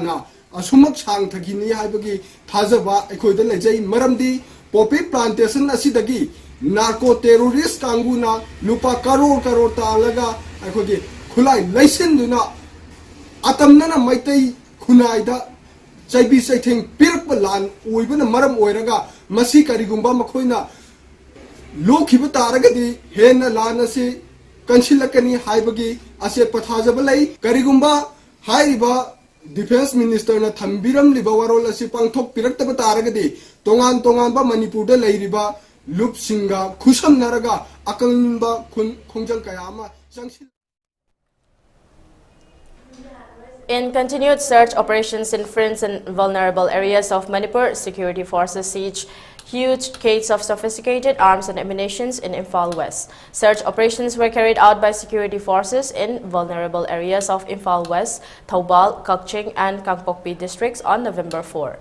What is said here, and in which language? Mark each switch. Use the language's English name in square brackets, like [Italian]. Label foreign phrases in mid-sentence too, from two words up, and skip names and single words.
[Manipuri] na asumok sang thagini haibagi thajaba ekhoida lejai maramdi [English] poppy plantation [Manipuri] asidagi [English] narco terrorist [Manipuri] kanguna lupa karor talaga ekhogi khulai laisenduna atamna maitai khunaida chaibi saitheng pirpa lan oibana maram oiraga masi karigumba makhoina lokhiba taragadi hena lan ase kansilakani haibagi ase pathajaba lai karigumba haiba [English] Defense Minister [Manipuri] na thambiram liba warol asi pangthok piraktaba taragadi tongan ba Manipur da leiriba lup singa khusam naraga akalba khongjal kayama changsil. [English] In continued search operations in fringe and vulnerable areas of Manipur, security forces siege huge crates of sophisticated arms and ammunition in Imphal West. Search operations were carried out by security forces in vulnerable areas of Imphal West, Thoubal, Kakching and Kangpokpi districts on November 4.